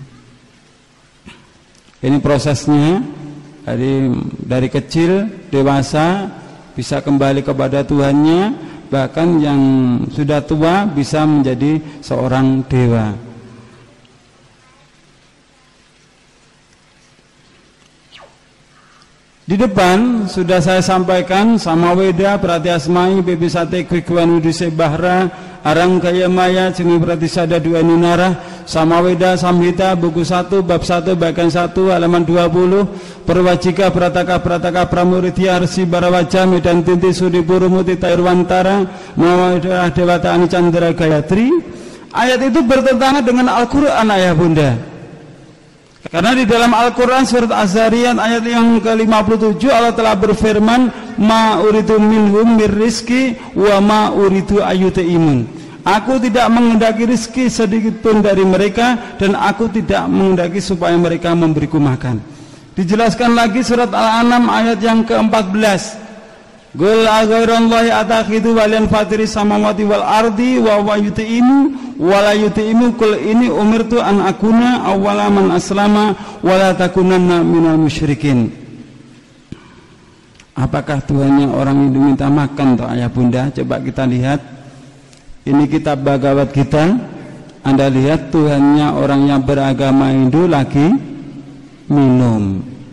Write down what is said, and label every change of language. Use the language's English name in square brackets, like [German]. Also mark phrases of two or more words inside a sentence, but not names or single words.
[Indonesian] Ini prosesnya dari kecil dewasa bisa kembali kepada Tuhannya. Bahkan yang sudah tua bisa menjadi seorang dewa. Di depan sudah saya sampaikan Samaweda, Pratyasmai, Bebisate, Kwikwan, Udise, Bahra, Arang Gaya Maya, Jengi Pratisada, Dua Ninara, Samaweda, Samhita, buku 1, bab 1, bagian 1, halaman 20, Perwajika, Prataka, Pramuridya, Arsi, Barawaja, Medan Tinti, Sudi, Purumuti, Tairwantara, Mawada, Dewata, Ani, Chandra, Gayatri. Ayat itu bertentangan dengan Al-Quran, ayah bunda. Karena di dalam Al-Quran surat Az-Zariyat ayat yang ke-57 Allah telah berfirman, [Arabic] ما أريد منهم من رزق وما أريد أن يطعمون. [Indonesian] Aku tidak menghendaki rizki sedikit pun dari mereka, dan aku tidak menghendaki supaya mereka memberiku makan. Dijelaskan lagi surat Al-An'am ayat yang ke-14. [Arabic] قل أغير الله أتخذ وليا فاطر السماوات والأرض وهو يطعم ولا يطعم. قل إني أمرت أن أكون أول من أسلم ولا تكونن من المشركين. [Indonesian] Apakah Tuhannya orang Hindu minta makan toh ayah bunda? Coba kita lihat. Ini kitab Bhagavad Gita. Anda lihat Tuhannya orang yang beragama Hindu lagi minum.